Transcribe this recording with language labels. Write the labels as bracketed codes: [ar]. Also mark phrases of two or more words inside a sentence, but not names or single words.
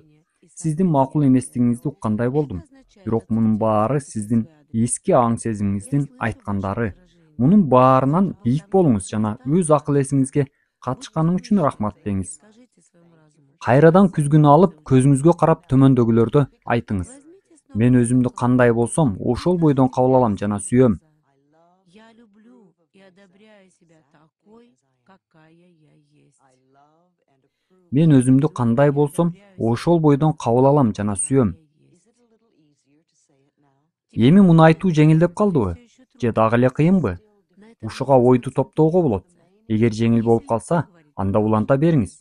[ky] Сиздин макул эместигиңизди уккандай болдум. Бирок мунун баары сиздин эски аң сезимиңиздин айткандары. Мунун баарынан бийик болуңуз жана өз акыл эсиңизге катышканың үчүн рахмат деңиз. Кайрадан күзгүнү алып, көзүңүзгө карап төмөндөгүлөрдү айтыңыз. Мен өзүмдү кандай болсом, ошол бойдон кабыл алам жана сүйөм. [ru] Я люблю и одобряю себя такой, какая я есть. [ky] Мен өзүмдү кандай болсом, ошол бойдон кабыл алам жана сүйөм. Эми муну айтуу жеңилдеп калдыбы? Же дагы эле кыйынбы? Ушуга ойду топтоого болот. Эгер жеңил болуп калса, анда уланта бериңиз.